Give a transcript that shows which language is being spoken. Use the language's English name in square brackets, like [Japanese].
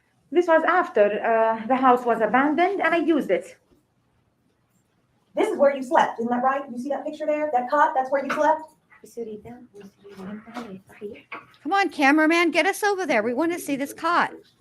[English] This was after the house was abandoned and I used it. This is where you slept, isn't that right? You see that picture there? That cot, that's where you slept? [Arabic] السرير ده والسرير اللي انت عليه صحيح. [English] Come on, cameraman, get us over there. We want to see this cot.